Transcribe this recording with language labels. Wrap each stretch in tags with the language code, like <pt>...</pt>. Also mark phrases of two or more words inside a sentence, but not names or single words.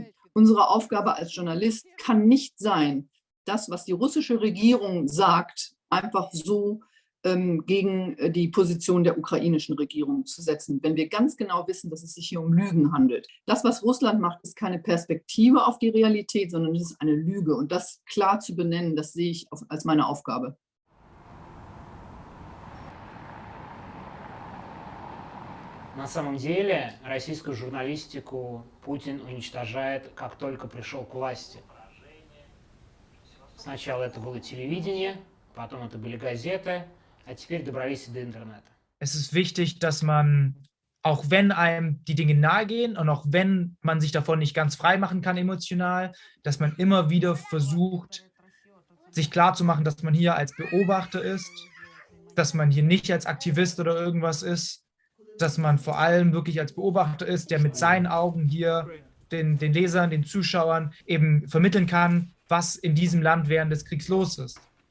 <de>Unsere Aufgabe als Journalist kann nicht sein, das, was die russische Regierung sagt, einfach so gegen die Position der ukrainischen Regierung zu setzen, wenn wir ganz genau wissen, dass es sich hier um Lügen handelt. Das, was Russland macht, ist keine Perspektive auf die Realität, sondern es ist eine Lüge. Und das klar zu benennen, das sehe ich als meine Aufgabe.</de> <ru>На самом деле, российскую журналистику Путин уничтожает, как только пришел к власти. Сначала это было телевидение, потом это были газеты, а теперь добрались и до интернета.</ru> <de>Es ist wichtig, dass man, auch wenn einem die Dinge nahe gehen und auch wenn man sich davon nicht ganz frei machen kann emotional, dass man immer wieder versucht, sich klarzumachen, dass man hier als Beobachter ist, dass man hier nicht als Aktivist oder irgendwas ist, dass man vor allem wirklich als Beobachter ist, der mit seinen Augen hier den Lesern, den Zuschauern eben vermitteln kann, was in diesem Land während des Kriegs los ist.</de>